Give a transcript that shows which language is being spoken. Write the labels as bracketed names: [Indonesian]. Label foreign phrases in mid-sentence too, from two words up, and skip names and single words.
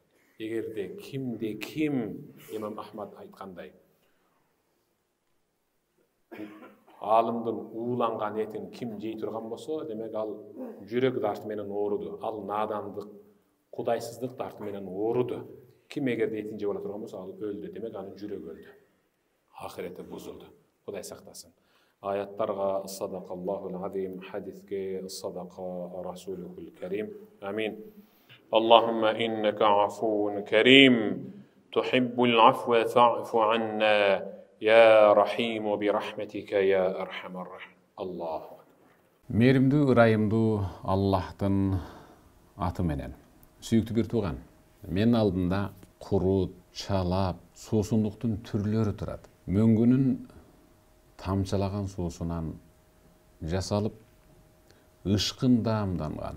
[Kyrgyz] Эгерде ким Имам Ахмад айткандай алымдын ууланган этин ким жей турган болсо, демек ал жүрөк дарты менен ооруду. Ал надандык, кудайсыздык дарты менен ооруду. Ким эгерде этин жеп ала турган болсо, ал өлдү, демек анын жүрөгү өлдү. Ахирети бузулду. Кудай сактасын. [Arabic] Аяттарга صدق الله العظيم, хадиске صدق رسوله الكريم. Амин. اللهم إنك عفو كريم تحب العفو فاعف عنا يا رحيم برحمتك يا أرحم الراحمين. الله أكبر. [Kyrgyz] Меримдүү, ырайымдуу Аллахтын аты менен. Сүйүктүү бир тууган, мен алдында курут, чалап, суусундуктун түрлөрү турат. Мөңгүнүн тамчылаган суусунан жасалып, ышкын даамданган.